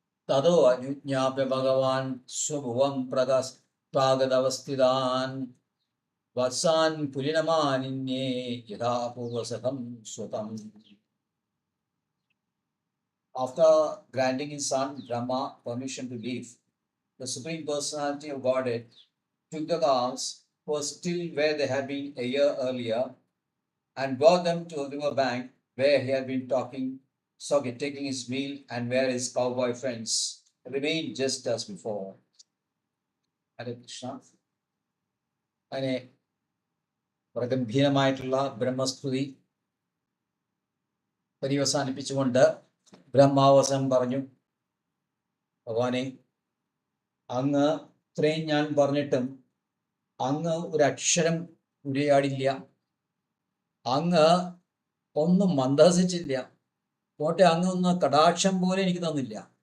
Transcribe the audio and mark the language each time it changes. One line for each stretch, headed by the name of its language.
Sanskrit: തതോ അനുജ്ഞാപ്യ ഭഗവാൻ സ്വഭുവം പ്രാഗതവസ്ഥിതാൻ വത്സാൻ പുലിനമാനിന്യേ യഥാ പൂർവസതം സ്വതം.
English: After granting his son Brahma permission to leave, the Supreme Personality of Godhead took the cows who were still where they had been a year earlier and brought them to a river bank where he had been taking his meal and where his cowboy friends remained just as before. Hare Krishna.
Malayalam: അങ്ങനെ പ്രഗംഭീരമായിട്ടുള്ള ബ്രഹ്മസ്തുതി പര്യവസാനിപ്പിച്ചുകൊണ്ട് ബ്രഹ്മാവസം പറഞ്ഞു, ഭഗവാനെ, അങ്ങ് ഇത്രയും ഞാൻ പറഞ്ഞിട്ടും അങ്ങ് ഒരക്ഷരം ഉരിയാടില്ല, അങ്ങ് ഒന്നും മന്ദഹസിച്ചില്ല, പോട്ടെ അങ്ങ് ഒന്ന് കടാക്ഷം പോലെ എനിക്ക് തന്നില്ല.